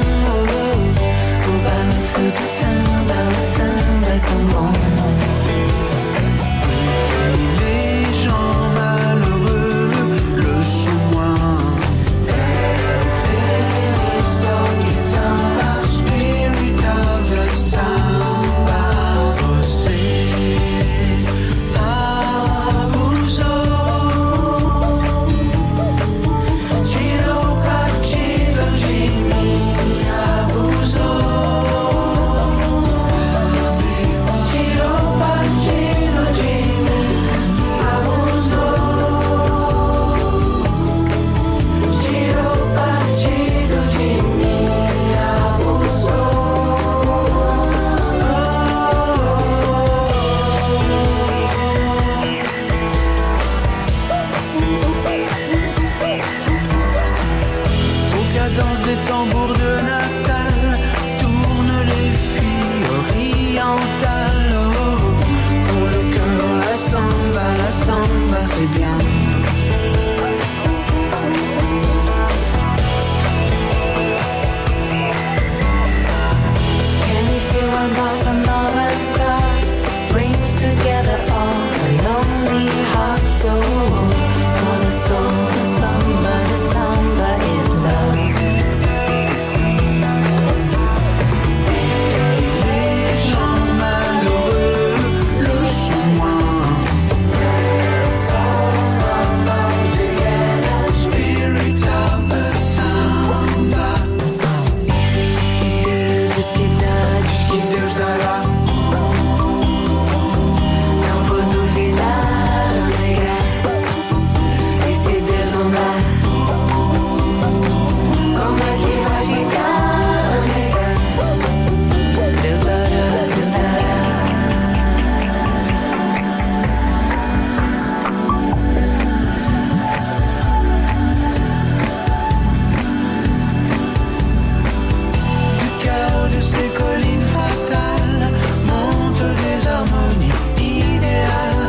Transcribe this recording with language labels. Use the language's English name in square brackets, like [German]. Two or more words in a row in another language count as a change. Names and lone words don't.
[Portuguese] O balanço do samba, o samba é tão bom. [French] Les gens malheureux le sont moins. [English] Spirit of the samba, você [Portuguese] abusou, tirou partido de mim, abusou, tirou partido de mim, abusou, tirou partido de mim, abusou. [French] Aux cadences des tambours de Natal tournent les filles orientales. Oh, pour le cœur, la samba, c'est bien. [English] Can you feel when bossa nova starts? Brings together all the lonely hearts. Oh, for the soul, the samba is love. [French] Les gens malheureux le sont moins. [English] Spirit of the samba, [Portuguese] Diz que Deus dará. não vou duvidar, negar. E se Deus não dá, como é que vai ficar, negar? Deus dará, Deus dará. [French] Du chaos de ces collines fatales montent des harmonies idéales.